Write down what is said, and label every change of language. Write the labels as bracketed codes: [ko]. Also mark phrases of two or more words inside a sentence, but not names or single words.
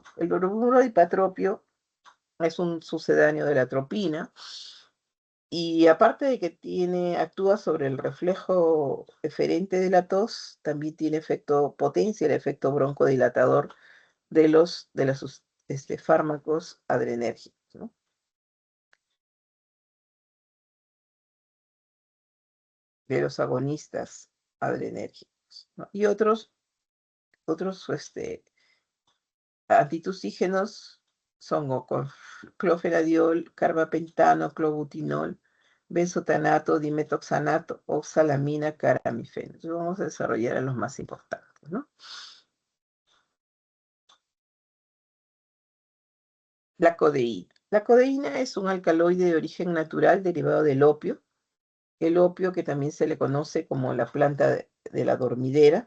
[es] El bromuro de hipatropio es un sucedáneo de la atropina, y aparte de que actúa sobre el reflejo eferente de la tos, también tiene potencia el efecto broncodilatador de los fármacos adrenérgicos, ¿no? De los agonistas adrenérgicos, ¿no? Y otros antitusígenos son clofenadiol, carbapentano, clobutinol, benzotanato, dimetoxanato, oxalamina, caramifeno. Entonces vamos a desarrollar a los más importantes, ¿no? La codeína. La codeína es un alcaloide de origen natural derivado del opio. El opio, que también se le conoce como la planta de la dormidera.